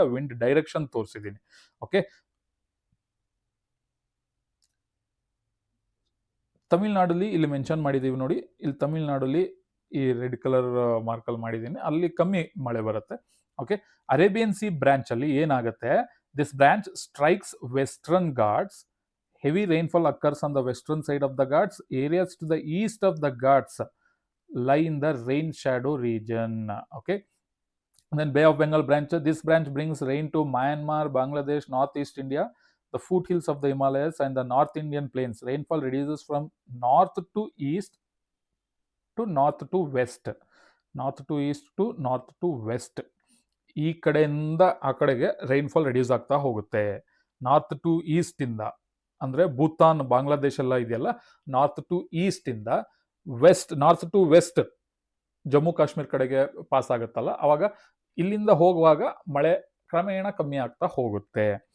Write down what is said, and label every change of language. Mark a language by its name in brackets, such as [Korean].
[Kannada] ಆ wind direction ತೋರಿಸಿದ್ದೀನಿ. Okay, ತಮಿಳ್ನಾಡಲ್ಲಿ ಇಲ್ಲಿ ಮೆನ್ಷನ್ ಮಾಡಿದೀವಿ ನೋಡಿ, ಇಲ್ಲಿ ತಮಿಳ್ನಾಡಲ್ಲಿ ಈ ರೆಡ್ ಕಲರ್ ಮಾರ್ಕಲ್ ಮಾಡಿದ್ದೀನಿ, ಅಲ್ಲಿ ಕಮ್ಮಿ ಮಳೆ ಬರುತ್ತೆ. [English] okay, Arabian sea branch [Kannada] ಅಲ್ಲಿ ಏನಾಗುತ್ತೆ, [English] This branch strikes Western Ghats. Heavy rainfall occurs on the western side of the Ghats. Areas to the east of the Ghats lie in the rain shadow region. Okay. And then Bay of Bengal branch. This branch brings rain to Myanmar, Bangladesh, Northeast India, the foothills of the Himalayas, and the North Indian plains. Rainfall reduces from north to east to north to west. North to east to north to west. [Kannada] ಈ ಕಡೆಯಿಂದ ಆ ಕಡೆಗೆ rainfall reduce ಆಗ್ತಾ ಹೋಗುತ್ತೆ. North to East ಇಂದ ಅಂದ್ರೆ ಭೂತಾನ್, ಬಾಂಗ್ಲಾದೇಶ್ ಎಲ್ಲ ಇದೆಯಲ್ಲ, ನಾರ್ತ್ ಟು ಈಸ್ಟ್ ಇಂದ north to West Jammu Kashmir ಕಡೆಗೆ ಪಾಸ್ ಆಗುತ್ತಲ್ಲ, ಅವಾಗ ಇಲ್ಲಿಂದ ಹೋಗುವಾಗ ಮಳೆ ಕ್ರಮೇಣ ಕಮ್ಮಿ ಆಗ್ತಾ ಹೋಗುತ್ತೆ.